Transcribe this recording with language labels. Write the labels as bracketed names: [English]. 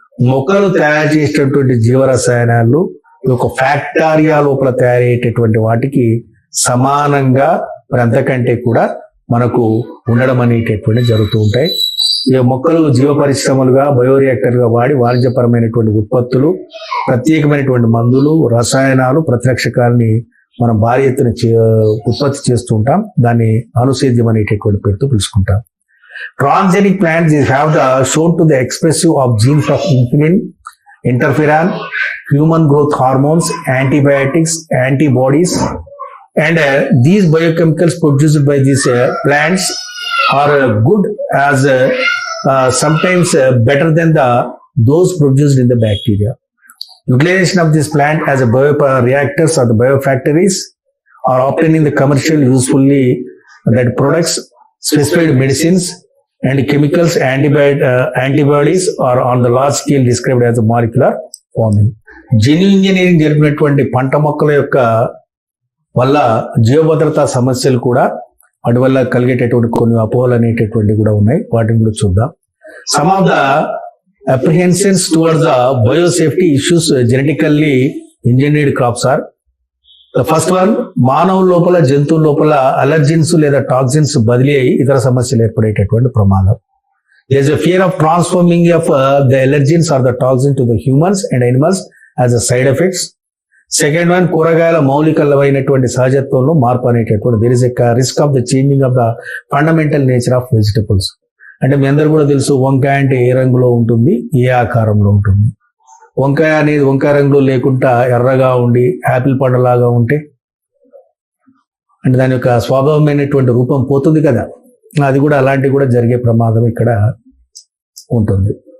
[Telugu] మొక్కలు తయారు చేసేటటువంటి జీవరసాయనాలు ఒక ఫ్యాక్టారియా లోపల తయారయ్యేటటువంటి వాటికి సమానంగా మరి అంతకంటే కూడా మనకు ఉండడం అనేటటువంటి జరుగుతూ ఉంటాయి. ఈ మొక్కలు జీవ పరిశ్రమలుగా, బయోరియాక్టర్గా వాడి వాణిజ్యపరమైనటువంటి ఉత్పత్తులు, ప్రత్యేకమైనటువంటి మందులు, రసాయనాలు, ప్రతిరక్షకాలని మనం భారీ ఎత్తున ఉత్పత్తి చేస్తూ ఉంటాం. దాన్ని అనుసేద్యం అనేటటువంటి పేరుతో పిలుచుకుంటాం. [English] Transgenic plants have the shown to the expressive of genes of insulin, interferon, human growth hormones, antibiotics, antibodies, and these biochemicals produced by these plants are good as sometimes better than those produced in the bacteria. Utilization of this plant as a bioreactors or the biofactories are obtaining the commercial usefully that products, specified medicines and chemicals, antibodies are on the large scale described as a molecular forming. [Telugu] జెన్యు engineering జరిపినటువంటి పంట మొక్కల యొక్క వల్ల జీవభద్రతా సమస్యలు కూడా వాటి వల్ల కలిగేటటువంటి కొన్ని అపోహలు అనేటటువంటి కూడా ఉన్నాయి. వాటిని కూడా చూద్దాం. [English] some of the apprehensions towards the biosafety issues genetically engineered crops are the first one, [Telugu] మానవుల లోపల, జంతువుల లోపల అలర్జెన్స్ లేదా టాక్సిన్స్ బదిలీ అయ్యి ఇతర సమస్యలు ఏర్పడేటటువంటి ప్రమాదం. [English] There is a fear of transforming of the allergens or the toxin to the humans and animals as a side effects. Second one, [Telugu] కూరగాయల మౌలికలమైనటువంటి సహజత్వంలో మార్పు అనేటటువంటి [English] there is a risk of the changing of the fundamental nature of vegetables. [Telugu] అంటే మీ అందరూ కూడా తెలుసు, వంకాయ అంటే ఏ రంగులో ఉంటుంది, ఏ ఆకారంలో ఉంటుంది. వంకాయ అనేది వంకాయ రంగులో లేకుండా ఎర్రగా ఉండి యాపిల్ పండులాగా ఉంటే అంటే దాని యొక్క స్వాభావమైనటువంటి రూపం పోతుంది కదా. అది కూడా అలాంటివి కూడా జరిగే ప్రమాదం ఇక్కడ ఉంటుంది.